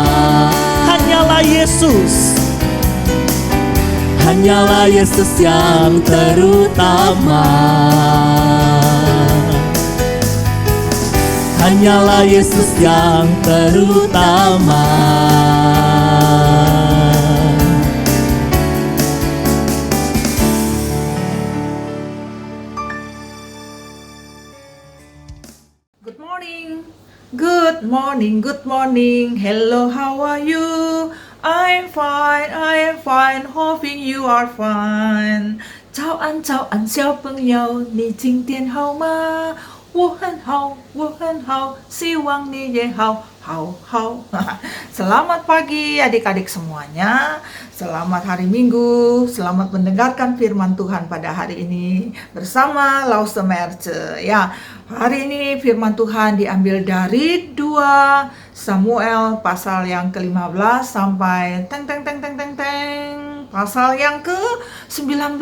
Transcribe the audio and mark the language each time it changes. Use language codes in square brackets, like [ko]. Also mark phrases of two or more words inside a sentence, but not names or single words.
[id] Hanyalah Yesus, hanyalah Yesus yang terutama. Hanyalah Yesus yang terutama. [en] Good morning. Good morning, good morning. Hello, how are you? I am fine, hoping you are fine. [zh] 早安，早安，小朋友，你今天好吗？我很好，我很好，希望你也好， [id] 好。Selamat pagi adik-adik semuanya. Selamat hari Minggu. Selamat mendengarkan firman Tuhan pada hari ini bersama Lause Merce. Ya, hari ini firman Tuhan diambil dari 2 Samuel pasal yang ke-15 sampai pasal yang ke-19.